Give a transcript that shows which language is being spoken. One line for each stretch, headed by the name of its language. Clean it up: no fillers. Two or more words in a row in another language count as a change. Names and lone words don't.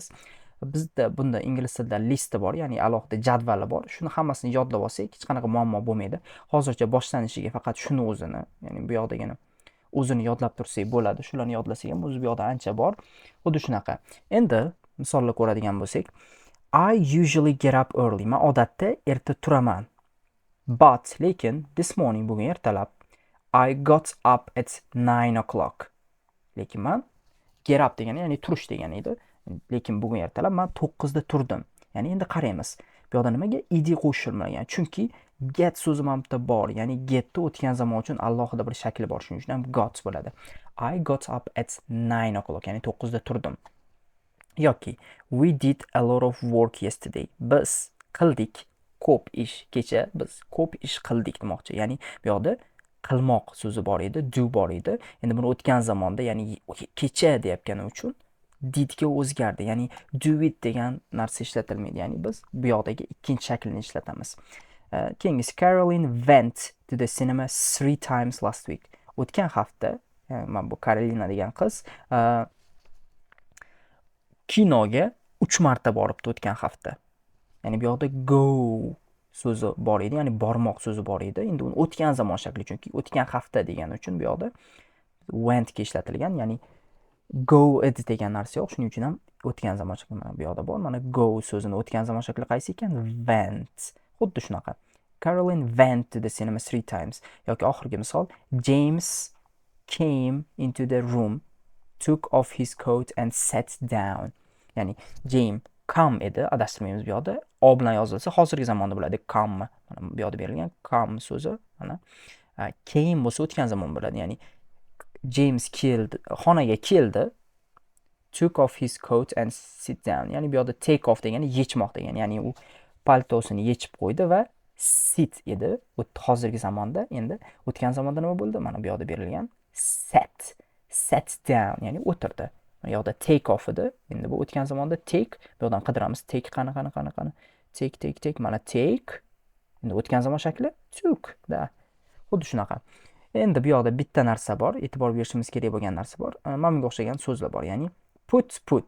Uzbek: Bizda bunda ingliz tilida listi bor, ya'ni alohida jadvali bor. Shuni hammasini yodlab olsak, hech qanaqa muammo bo'lmaydi. Hozircha boshlanishiga faqat shuni o'zini, ya'ni bu yoqdagini o'zini yodlab tursak bo'ladi. Shularni yodlasak ham o'zi bu yoqda ancha bor. Xuddi shunaqa. Endi misollar ko'radigan bo'lsak,
English: I usually get up early.
Uzbek: Men odatda erta turaman.
English: But lekin this morning,
Uzbek: bugun ertalab,
English: I got up at 9 o'clock.
Uzbek: Lekin men
English: get up
Uzbek: degani, ya'ni turish degani edi. Lekin bugun ertalab men 9 da turdim. Ya'ni endi qaraymiz. Bu yoqda nimaga id qo'shilmagan? Chunki get so'zi ham bitta bor. Ya'ni getni o'tgan zamon uchun alohida bir shakli bor. Shuning uchun ham got bo'ladi.
English: I got up at 9 o'clock.
Uzbek: Ya'ni 9 da turdim.
English: Yoki we did a lot of work yesterday.
Uzbek: Biz qildik ko'p ish. Kecha biz ko'p ish qildik demoqchi. Ya'ni bu yoqda qilmoq so'zi bor edi, do bor edi. Endi buni o'tgan zamonda, ya'ni kecha deyotgani uchun didga o'zgardi. Ya'ni
English: do it
Uzbek: degan narsa ishlatilmaydi. Ya'ni biz bu yoqdagi ikkinchi shaklini ishlatamiz. Keyingisi,
English: Caroline went to the cinema 3 times last week.
Uzbek: O'tgan hafta, mana bu Carolina degan qiz kinoga 3 marta boribdi o'tgan hafta. Ya'ni bu yoqda go so'zi bor edi, ya'ni bormoq so'zi bor edi. Endi uni o'tgan zamon shakli, chunki o'tgan hafta degani uchun bu yoqda went ga ishlatilgan, ya'ni
English: go ed
Uzbek: degan narsa yo'q. Shuning uchun ham o'tgan zamon shakli mana bu yoqda bor. Mana go so'zini o'tgan zamon shakli qaysi ekan? Went. Xuddi shunaqa.
English: Caroline went to the cinema 3 times.
Uzbek: Yoki oxirgi misol,
English: James came into the room, took off his coat and sat down.
Uzbek: Ya'ni James come edi, adashtirmaymiz bu yoqda. O bilan yozilsa hozirgi zamonda bo'ladi. Come. Mana bu yoqda berilgan come so'zi, mana came bo'lsa o'tgan zamon bo'ladi. Ya'ni James xonaga keldi,
English: took off his coat and sit down.
Uzbek: Ya'ni bu yoqda
English: take off
Uzbek: degani yechmoq degani. Ya'ni u paltosini yechib qo'ydi va sit edi. Hozirgi zamonda, endi o'tgan zamonda nima bo'ldi? Mana bu yoqda berilgan
English: sat down,
Uzbek: ya'ni o'tirdi. Bu yoqda
English: take off
Uzbek: edi. Endi bu o'tgan zamonda take. Bu yoqdan qidiramiz. Take qani. Take. Mana take. Endi o'tgan zamon shakli took da. Xuddi shunaqa. Endi bu yoqda bitta narsa bor, e'tibor berishimiz kerak bo'lgan narsa bor. Mana bunga o'xshagan so'zlar bor. Ya'ni Put.